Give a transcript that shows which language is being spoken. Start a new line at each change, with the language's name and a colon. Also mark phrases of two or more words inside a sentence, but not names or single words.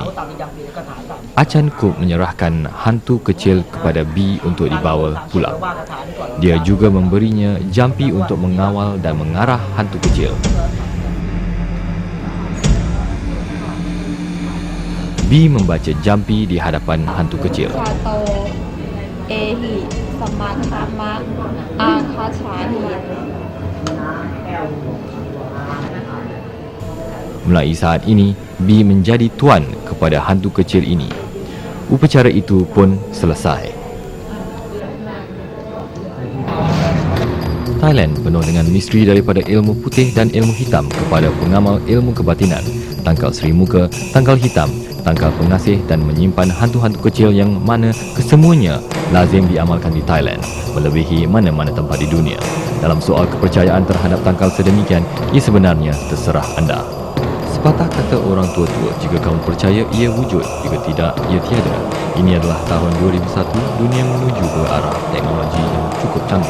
Malay: Achan Kup menyerahkan hantu kecil kepada B untuk dibawa pulang. Dia juga memberinya jampi untuk mengawal dan mengarah hantu kecil. B membaca jampi di hadapan hantu kecil.
Pali: ชาโตเอหิสมัคามะอาคาชาหิ
Malay: Mulai saat ini, B menjadi tuan kepada hantu kecil ini. Upacara itu pun selesai. Thailand penuh dengan misteri daripada ilmu putih dan ilmu hitam kepada pengamal ilmu kebatinan, tangkal Sri Muka, tangkal hitam, tangkal pengasih dan menyimpan hantu-hantu kecil yang mana kesemuanya lazim diamalkan di Thailand, melebihi mana-mana tempat di dunia. Dalam soal kepercayaan terhadap tangkal sedemikian, ia sebenarnya terserah anda. Sepatah kata orang tua-tua, jika kamu percaya ia wujud, jika tidak ia tiada. Ini adalah tahun 2001, dunia menuju ke arah teknologi yang cukup canggih.